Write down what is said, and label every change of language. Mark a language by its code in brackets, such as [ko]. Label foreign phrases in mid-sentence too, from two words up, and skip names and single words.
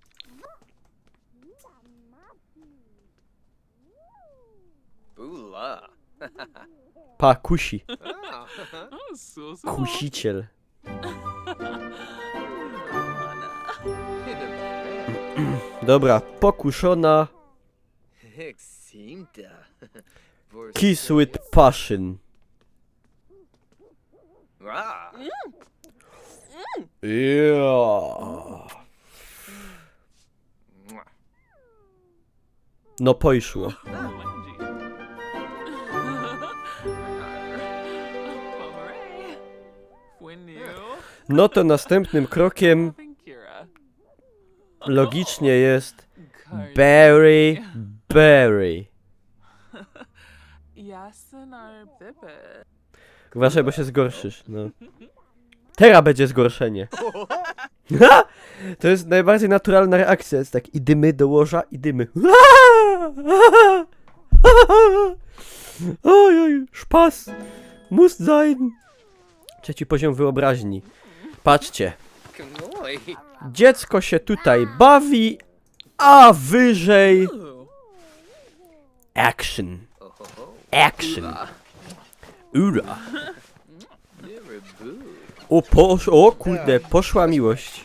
[pl] Ooh-la. Pa, kusi. Oh, Kusiciel. Dobra, pokuszona. [en] Kiss with passion. Yeah. [pl] No poszło. No to następnym krokiem logicznie jest Berry. Uważaj, bo się zgorszysz, no. Teraz będzie zgorszenie. To jest najbardziej naturalna reakcja. Jest tak, idymy do łoża, idymy. Ojoj, szpas. [de] Muss sein. [pl] Trzeci poziom wyobraźni. Patrzcie. Dziecko się tutaj bawi, a wyżej... [en] Action. Action. [pl] Ura. O kurde, poszła miłość.